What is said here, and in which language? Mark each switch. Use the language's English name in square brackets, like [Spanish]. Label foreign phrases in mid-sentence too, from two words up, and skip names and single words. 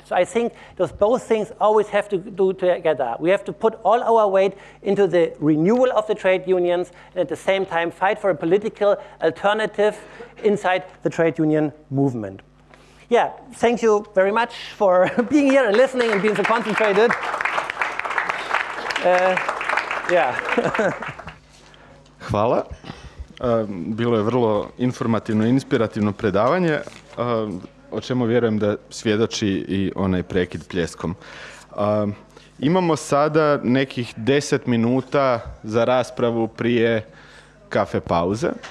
[English] So I think those both things always have to do together. We have to put all our weight into the renewal of the trade unions, and at the same time fight for a political alternative inside the trade union movement. Yeah, thank you very much for being here and listening and being so concentrated. [Croatian] Hvala. Bilo je vrlo informativno i inspirativno predavanje, o čemu vjerujem da svjedoči i onaj prekid pljeskom. Imamo sada nekih 10 minuta za raspravu prije kafe pauze.